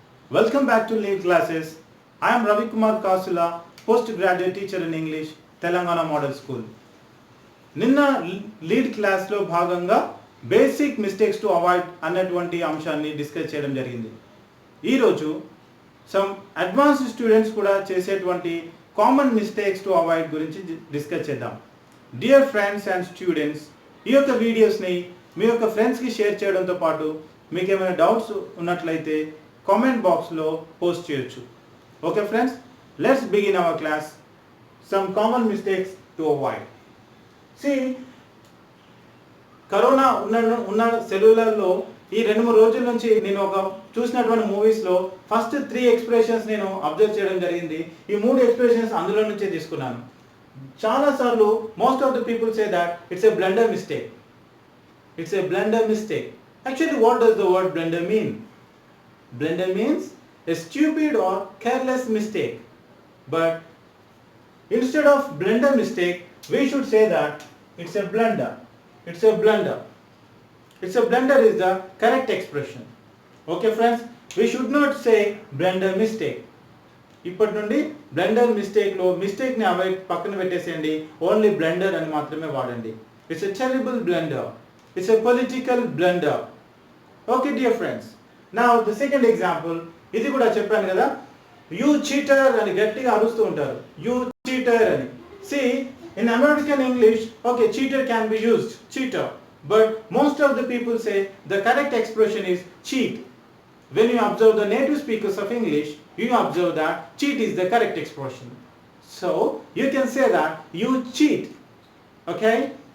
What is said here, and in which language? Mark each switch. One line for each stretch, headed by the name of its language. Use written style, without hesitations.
English: Welcome back to Lead Classes. I am Ravi Kumar Kasula, postgraduate teacher in English, Telangana Model School.
Telugu: నిన్న lead క్లాస్లో భాగంగా basic mistakes to avoid అన్నటువంటి అంశాన్ని discuss చేయడం జరిగింది. ఈరోజు సమ్ అడ్వాన్స్డ్ స్టూడెంట్స్ కూడా చేసేటువంటి కామన్ మిస్టేక్స్ టు అవాయిడ్ గురించి డిస్కస్ చేద్దాం. డియర్ ఫ్రెండ్స్ అండ్ స్టూడెంట్స్, ఈ యొక్క వీడియోస్ని మీ యొక్క ఫ్రెండ్స్కి షేర్ చేయడంతో పాటు మీకు ఏమైనా డౌట్స్ ఉన్నట్లయితే కామెంట్ బాక్స్లో పోస్ట్ చేయొచ్చు.
English: Okay friends, let's begin our class. Some common mistakes to avoid.
Telugu: Corona ఉన్న సెలవులలో ఈ 2-3 రోజుల నుంచి నేను చూసినటువంటి మూవీస్లో ఫస్ట్ 3 ఎక్స్ప్రెషన్స్ నేను అబ్జర్వ్ చేయడం జరిగింది. ఈ 3 ఎక్స్ప్రెషన్స్ అందులో నుంచే తీసుకున్నాను. చాలాసార్లు
English: Most of the people say that it's a blunder mistake. It's a blunder mistake. Actually, what does the word blunder mean? Blunder means a stupid or careless mistake. But instead of blunder mistake, we should say that it's a blunder. It's a blunder. It's a blunder is the correct expression. Okay friends, we should not say blunder mistake.
Telugu: ఇప్పటి నుండి blunder మిస్టేక్లో మిస్టేక్ని avoid పక్కన పెట్టేసేయండి. Only blunder అని మాత్రమే వాడండి.
English: It's a terrible blunder. It's a political blunder. Okay dear friends. Now the second example,
Telugu: ఇది కూడా చెప్పాను కదా,
English: you cheater
Telugu: అని గట్టిగా అరుస్తూ ఉంటారు.
English: You cheater అని. See, in American English, okay, cheater can be used, cheater. But most of the people say the correct expression is cheat. When you observe the native speakers of English, you observe that cheat is the correct expression. So, you can say that you cheat. Okay?